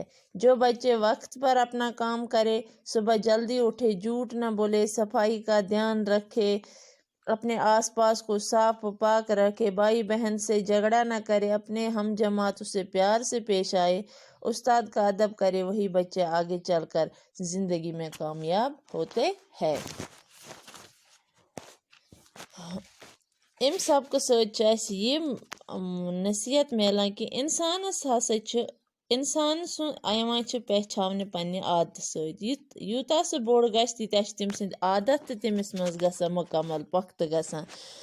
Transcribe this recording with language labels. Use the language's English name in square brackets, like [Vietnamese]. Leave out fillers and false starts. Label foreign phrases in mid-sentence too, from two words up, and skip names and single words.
[Urdu] جو بچے وقت پر اپنا کام کرے، صبح جلدی اٹھے، جھوٹ نہ بولے، صفائی کا دھیان رکھے، اپنے آس پاس کو صاف و پاک رکھے، بھائی بہن سے جھگڑا نہ کرے، اپنے ہم جماعتوں سے پیار سے پیش آئے، استاد کا ادب کرے، وہی بچے آگے چل کر زندگی میں کامیاب ہوتے ہیں۔ [Kashmiri] امہِ سبقہٕ سۭتۍ چھُ اَسہِ یہِ نصیحت میلان کہ اِنسانس ہسا چھُ اِنسان سُنٛد یِوان چھِ پہچاونہٕ پننہِ عادتہٕ سۭتۍ۔ یوٗتاہ سُہ بوٚڑ گژھِ تیٖتیاہ چھِ تٔمۍ سٕنٛدۍ عادت تہِ تٔمِس منٛز گژھان مکمل پختہٕ گژھان۔